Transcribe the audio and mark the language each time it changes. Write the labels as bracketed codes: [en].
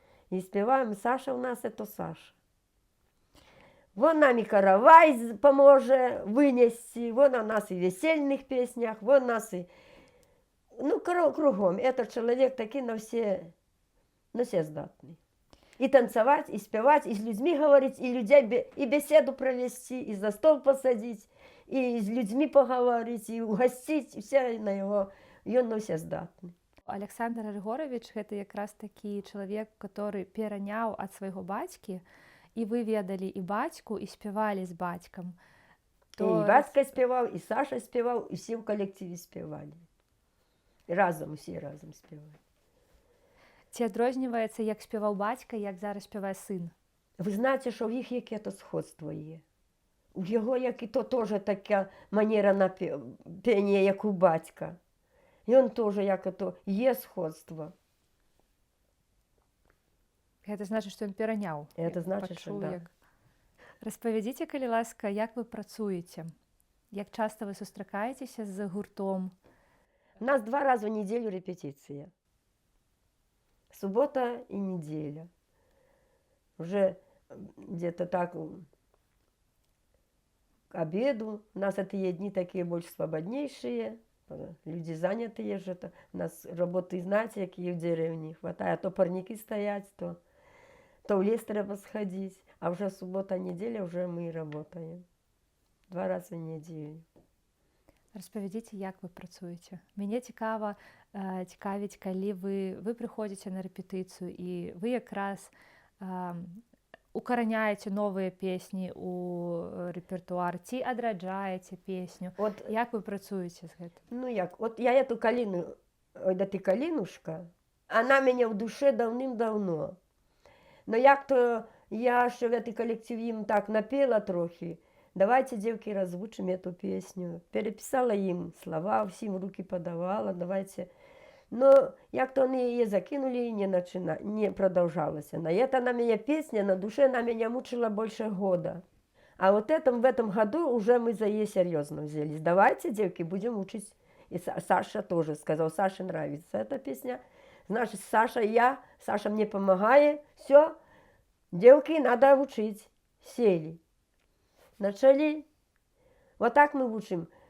[ru] И спеваем, Саша у нас это Саша. Вон нам и каравай поможет вынести, вон у нас и в весельных песнях, вон нас и, ну, кругом. Этот человек такой на все здатный. И танцевать, и спевать, и с людьми говорить, и людей, и беседу провести, и за стол посадить, и с людьми поговорить, и угостить, и все на его, и он на все здатный. [be] Александр Григорович гэта якраз такі чалавек, который пераняў ад свайго бацькі, і вы ведалі і бацьку, і спявалі з бацькам. [ru] То... И бацька спевал, и Саша спевал, и все в коллективе спевали. Разом, все разом спевали. [be] Ці адрозніваецца, як спяваў бацька, як зараз спявае сын? [uk] Ви знаєте, що в їх яке-то сходство є. У його, як і то, теж така манера на пение, як у батька. І він теж, як і то, є сходство. [be] Гэта значыць, што ён пераняў. [uk] Це значить, що да. [be] Распавядзіце, калі ласка, як вы працуеце? Як часто вы сустракаецеся з гуртом? [uk] У нас 2 рази в неділю репетиція. [ru] Суббота и неделя. Уже где-то так к обеду. У нас это дни такие больше свободнейшие. Люди занятые же. У нас работы, знаете, какие в деревне хватает. То парники стоять, то в лес треба сходить. А уже суббота, неделя уже мы работаем. 2 раза в неделю. [be] Распавядзіце, як вы працуеце. Мяне цікавіць, калі вы прыходзіце на рэпетыцыю і вы якраз укараняеце новыя песні ў рэпертуар, ці адраджаеце песню. [ru] Вот, [be] як вы працуеце з гэтым? [ru] Ну як, от я эту каліну, ой, да ты калінушка, [uk] вона мене в душі давним-давно. Ну як то я ще в цей колектив їм так напела трохи, [ru] давайте, девки, раззвучим эту песню. [uk] Переписала їм слова, всім руки подавала, давайте. Но як то вони її закинули і не продовжалося. [ru] На это на меня песня, на душе она меня мучила больше года. А вот в этом году уже мы за ей серьезно взялись. Давайте, девки, будем учить. И Саша тоже сказал, Саше нравится эта песня. Значит, Саша и я, Саша мне помогает. Все, девки, надо учить. Сели. Начали. Вот так мы учим.